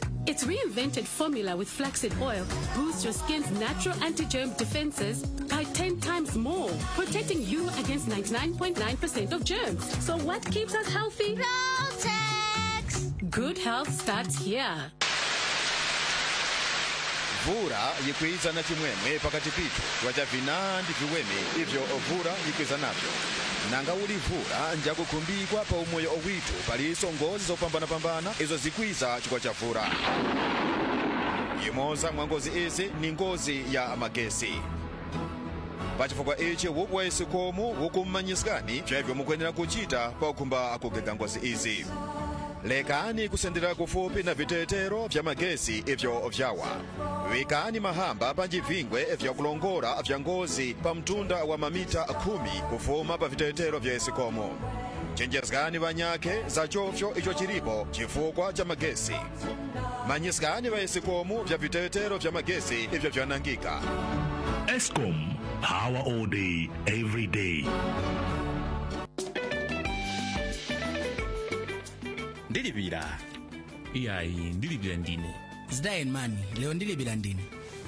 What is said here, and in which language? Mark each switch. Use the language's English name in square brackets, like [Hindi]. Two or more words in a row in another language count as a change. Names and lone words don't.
[English] Its reinvented formula with flaxseed oil boosts your skin's natural anti-germ defenses by 10 times more, protecting you against 99.9% of germs. So what keeps us healthy? Protex! Good health starts here. [Tumbuka] Vura yikwiza na chimwemwe pakati pitu wachavina ndi viweme ivyo vura yikwiza navyo nanga uli vura njakukumbikwa pa umoyo owitu paliso ngozi zopambana izo zikwiza chikwa cha vura. Imoza mwa ngozi izi ni ngozi ya magesi. Pachifukwa ichi wubwesi komu wukummanyisani chevyo mukwenera kuchita pa ukhumba akugega ngozi izi. Lekani kusendera kufupi na vitetero vya magesi ivyo vyawa. Wikani mahamba panjivingwe vya kulongora vya ngozi pa mtunda wa mamita 10 kufuma pa vitetero vya esikomo. Chenjezgani vanyake za chofyo icho chilipo chifukwa cha magesi. Manyisgani va esikomo vya vitetero vya magesi ivyo vyanangika. [English] Eskom, power all day, every day. [Tumbuka] Ndilibira. Iyayi ndilibira ndine. Zdayen mani, leo ndilibira ndine.